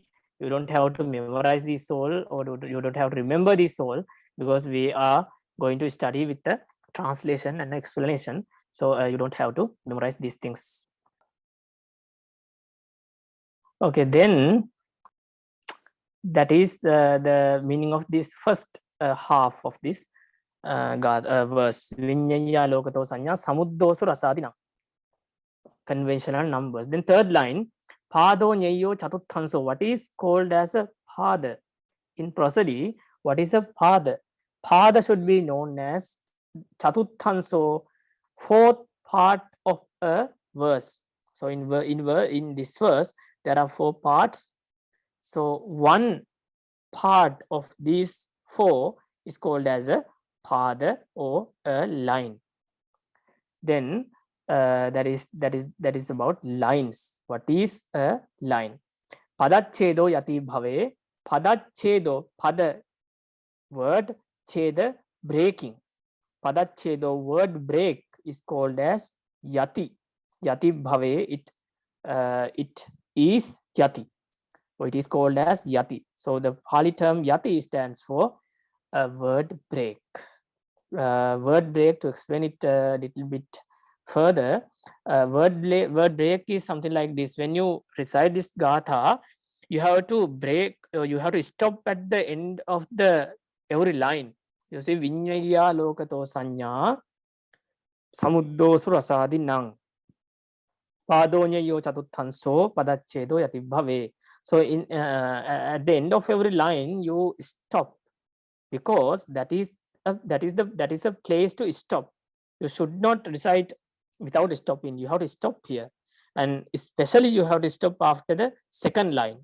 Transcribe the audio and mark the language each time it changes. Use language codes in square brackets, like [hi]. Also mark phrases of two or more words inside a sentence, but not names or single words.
[en] You don't have to memorize this all, or you don't have to remember this all, because we are going to study with the translation and explanation. So you don't have to memorize these things. Okay, then that is the meaning of this first half of this verse. [pi] Viññaya lokato sanya samuddosu rasadina. [en] Conventional numbers. Then third line, [pi] Pādo ñeyo chatuttanso. [en] What is called as a pada? In prosody, what is a pada? Pada should be known as chatuttanso, fourth part of a verse. So in this verse, there are 4 parts. So one part of these 4 is called as a pada, or a line. Then that is about lines. What is a line? [pi] Padachedo yati bhave. [en] Padachedo, pada word, cheda breaking. Padachedo word break is called as yati. [pi] Yati bhave, [en] it is yati. So it is called as yati. So the Pāli term yati stands for a word break. Word break, to explain it a little bit further, word break is something like this. When you recite this gatha, you have to break, you have to stop at the end of the every line. You see, [pi] viññaya lokato sanya samuddosu rasadinang padoñayo chatuttanso padachedo yati bhave. [en] So in at the end of every line you stop, because that is a place to stop. You should not recite without stopping. You have to stop here, and especially you have to stop after the second line.